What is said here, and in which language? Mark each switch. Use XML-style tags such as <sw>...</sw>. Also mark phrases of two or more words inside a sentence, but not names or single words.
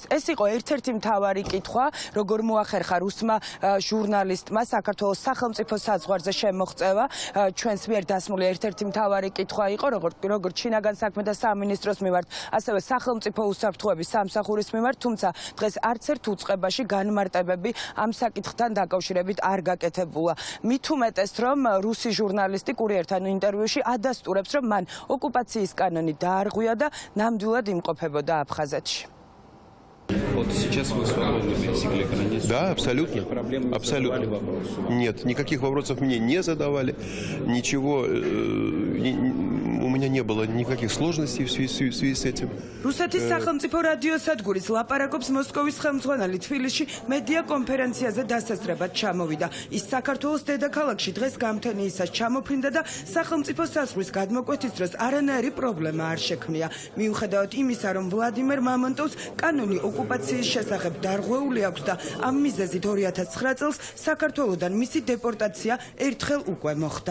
<ka>ეს იყო ერთ-ერთი მთავარი კითხვა, როგორ მოახერხა რუსმა ჟურნალისტმა საქართველოს სახელმწიფო საზღვარზე შემოხ ჩვენს მიერ დასმული ერთ-ერთი მთავარი კითხვა იყო, როგორც შინაგან საქმეთა სამინისტროს მიმართ, ასევე სახელმწიფო უსაფრთხოების სამსახურის მიმართ, თუმცა დღეს არც ერთ უწყებაში განმარტებები ამ საკითხთან დაკავშირებით არ გაკეთებულა. მით უმეტეს, რომ რუსი ჟურნალისტი კურიერთან ინტერვიუში ადასტურებს, რომ მან ოკუპაციის კანონი დაარღვია და ნამდვილად იმყოფებოდა აფხაზეთში.</ka> <ru>Вот сейчас вы свободны, секретарь. Да, абсолютно. Абсолютно. Нет, никаких вопросов мне не задавали, ничего, у меня не было никаких сложностей в связи с этим.</ru> <ka>რუსეთის სახელმწიფო რადიოსადგურის ლაპარაკობს მოსკოვის ხელმძღვანელი თბილისში მედია კონფერენციაზე დასასწრებად ჩამოვიდა. ის საქართველოს დედაქალაქში დღეს გამთენიისას ჩამოფრინდა და სახელმწიფო საზღვრის გადმოკვეთის დროს არანაირი პრობლემა არ შექმნია. მიუხედავად იმისა, რომ ვლადიმერ მამონტოვს კანონი ოკუპაციის შესახებ დარღვეული აქვს და ამ მიზეზით 2009 წელს საქართველოსდან მისი დეპორტაცია ერთხელ უკვე მოხდა.</ka>